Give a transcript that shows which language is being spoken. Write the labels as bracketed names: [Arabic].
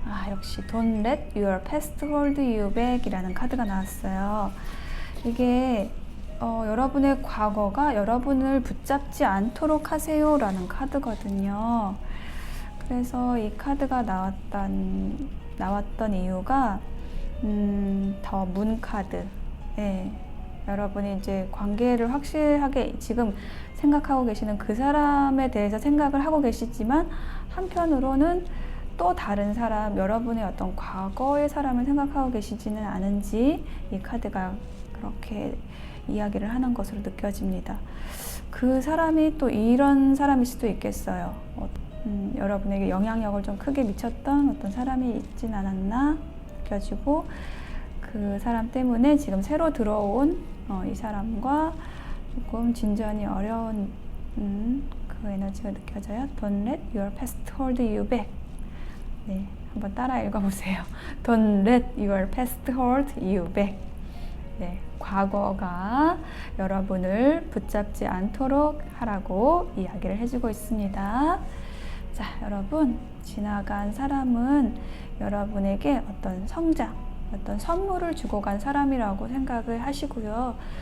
[Korean] 역시 [English] Don't let your past hold you back [Korean] 이라는 카드가 나왔어요. 이게 여러분의 과거가 여러분을 붙잡지 않도록 하세요 라는 카드거든요. 그래서 이 카드가 나왔던 이유가 더 문 카드. 네. 여러분이 이제 관계를 확실하게 지금 생각하고 계시는 그 사람에 대해서 생각을 하고 계시지만 한편으로는 또 다른 사람, 여러분의 어떤 과거의 사람을 생각하고 계시지는 않은지 이 카드가 그렇게 이야기를 하는 것으로 느껴집니다. 그 사람이 또 이런 사람일 수도 있겠어요. 여러분에게 영향력을 좀 크게 미쳤던 어떤 사람이 있진 않았나 느껴지고 그 사람 때문에 지금 새로 들어온 이 사람과 조금 진전이 어려운 그 에너지가 느껴져요. [English] Don't let your past hold you back. [Korean] 네, 한번 따라 읽어보세요. [English] Don't let your past hold you back. [Korean] 네, 과거가 여러분을 붙잡지 않도록 하라고 이야기를 해주고 있습니다. 자, 여러분, 지나간 사람은 여러분에게 어떤 성장, 어떤 선물을 주고 간 사람이라고 생각을 하시고요.